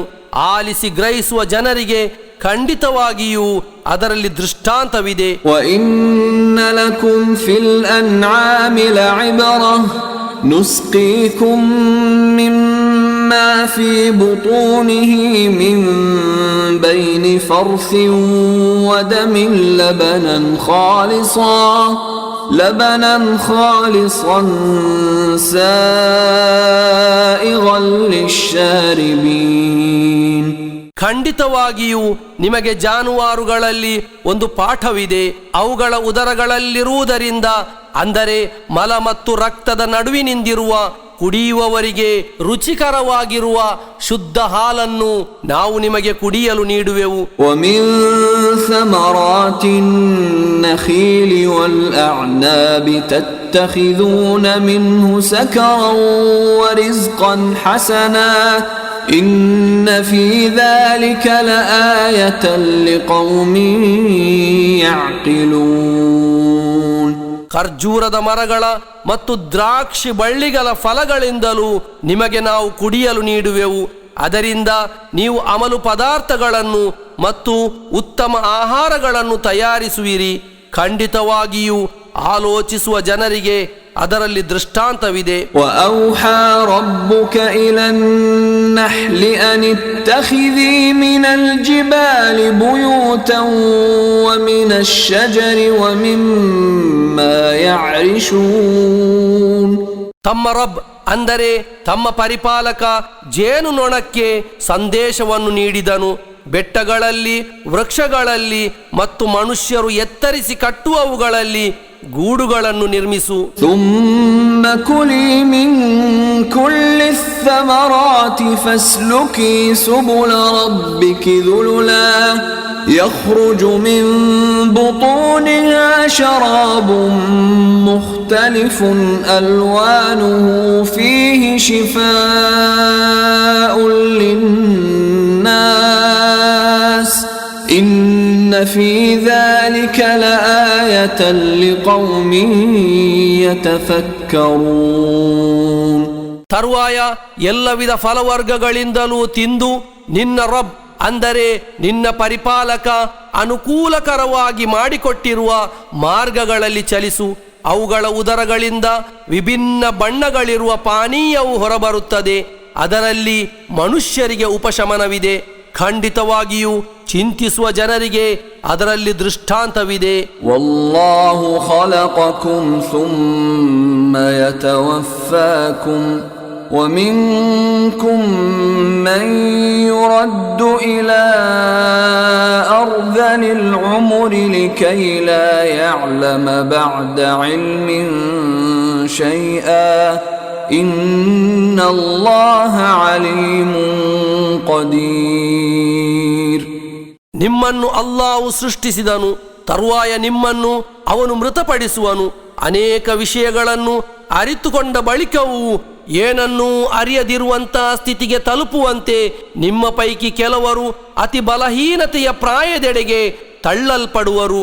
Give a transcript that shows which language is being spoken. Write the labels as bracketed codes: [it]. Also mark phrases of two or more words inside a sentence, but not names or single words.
[kn] ಆಲಿಸಿ ಗ್ರಹಿಸುವ ಜನರಿಗೆ ಖಂಡಿತವಾಗಿಯೂ ಅದರಲ್ಲಿ ದೃಷ್ಟಾಂತವಿದೆ. [ar] وإن لكم في الأنعام لعبرة نسقيكم مما في بطونه من بين فرث ودم لبنا خالصا سائغا للشاربين. [kn] ಖಂಡಿತವಾಗಿಯೂ ನಿಮಗೆ ಜಾನುವಾರುಗಳಲ್ಲಿ ಒಂದು ಪಾಠವಿದೆ. ಅವುಗಳ ಉದರಗಳಲ್ಲಿರುವುದರಿಂದ, ಅಂದರೆ ಮಲ ಮತ್ತು ರಕ್ತದ ನಡುವಿನಿಂದಿರುವ ಕುಡಿಯುವವರಿಗೆ ರುಚಿಕರವಾಗಿರುವ ಶುದ್ಧ ಹಾಲನ್ನು ನಾವು ನಿಮಗೆ ಕುಡಿಯಲು ನೀಡುವೆವು. [ar] وَمِن ثَمَرَاتِ النَّخِيلِ وَالْأَعْنَابِ تَتَّخِذُونَ مِنْهُ سَكَرًا وَرِزْقًا حَسَنًا إِنَّ فِي ذَلِكَ لَآيَةً لِقَوْمٍ يَعْقِلُونَ. [kn] ಖರ್ಜೂರದ ಮರಗಳ ಮತ್ತು ದ್ರಾಕ್ಷಿ ಬಳ್ಳಿಗಳ ಫಲಗಳಿಂದಲೂ ನಿಮಗೆ ನಾವು ಕುಡಿಯಲು ನೀಡುವೆವು. ಅದರಿಂದ ನೀವು ಅಮಲು ಪದಾರ್ಥಗಳನ್ನು ಮತ್ತು ಉತ್ತಮ ಆಹಾರಗಳನ್ನು ತಯಾರಿಸುವಿರಿ. ಖಂಡಿತವಾಗಿಯೂ ಆಲೋಚಿಸುವ ಜನರಿಗೆ ಅದರಲ್ಲಿ ದೃಷ್ಟಾಂತವಿದೆ. [ar] وَأَوْحَى رَبُّكَ إِلَى النَّحْلِ أَنِ اتَّخِذِي مِنَ الْجِبَالِ بُيُوتًا وَمِنَ الشَّجَرِ وَمِمَّا يَعْرِشُونَ. [kn] ತಮ್ಮ ರಬ್, ಅಂದರೆ ತಮ್ಮ ಪರಿಪಾಲಕ, ಜೇನುನೊಣಕ್ಕೆ ಸಂದೇಶವನ್ನು ನೀಡಿದನು. ಬೆಟ್ಟಗಳಲ್ಲಿ, ವೃಕ್ಷಗಳಲ್ಲಿ ಮತ್ತು ಮನುಷ್ಯರು ಎತ್ತರಿಸಿ ಕಟ್ಟುವವುಗಳಲ್ಲಿ ಗೂಡುಗಳನ್ನು ನಿರ್ಮಿಸು. [ar] ثُمَّ كُلِي مِن كُلِّ الثَّمَرَاتِ فَاسْلُكِي سُبُلَ رَبِّكِ ذُلُلًا يَخْرُجُ مِن بُطُونِهَا شَرَابٌ مُخْتَلِفٌ أَلْوَانُهُ فِيهِ شِفَاءٌ لِلنَّاسِ إِنَّ فِي ذَلِكَ لَآيَةً لِقَوْمٍ يَتَفَكَّرُونَ. [kn] ತರುವಾಯ ಎಲ್ಲ ವಿಧ ಫಲವರ್ಗಗಳಿಂದಲೂ ತಿಂದು ನಿನ್ನ ರಬ್, ಅಂದರೆ ನಿನ್ನ ಪರಿಪಾಲಕ ಅನುಕೂಲಕರವಾಗಿ ಮಾಡಿಕೊಟ್ಟಿರುವ ಮಾರ್ಗಗಳಲ್ಲಿ ಚಲಿಸು. ಅವುಗಳ ಉದರಗಳಿಂದ ವಿಭಿನ್ನ ಬಣ್ಣಗಳಿರುವ ಪಾನೀಯವು ಹೊರಬರುತ್ತದೆ. ಅದರಲ್ಲಿ ಮನುಷ್ಯರಿಗೆ ಉಪಶಮನವಿದೆ. ಖಂಡಿತವಾಗಿಯೂ ಚಿಂತಿಸುವ ಜನರಿಗೆ ಅದರಲ್ಲಿ ದೃಷ್ಟಾಂತವಿದೆ. [ar] والله خلقكم ثم يتوفاكم ومنكم من يرد إلى أرذل العمر لكي لا يعلم بعد علم شيئا إن الله عليم قدير. [kn] ನಿಮ್ಮನ್ನು ಅಲ್ಲಾಹು ಸೃಷ್ಟಿಸಿದನು, ತರುವಾಯ ನಿಮ್ಮನ್ನು ಅವನು ಮೃತಪಡಿಸುವನು. ಅನೇಕ ವಿಷಯಗಳನ್ನು ಅರಿತುಕೊಂಡ ಬಳಿಕವೂ ಏನನ್ನೂ ಅರಿಯದಿರುವಂತಹ ಸ್ಥಿತಿಗೆ ತಲುಪುವಂತೆ ನಿಮ್ಮ ಪೈಕಿ ಕೆಲವರು ಅತಿ ಬಲಹೀನತೆಯ ಪ್ರಾಯದೆಡೆಗೆ ತಳ್ಳಲ್ಪಡುವರು.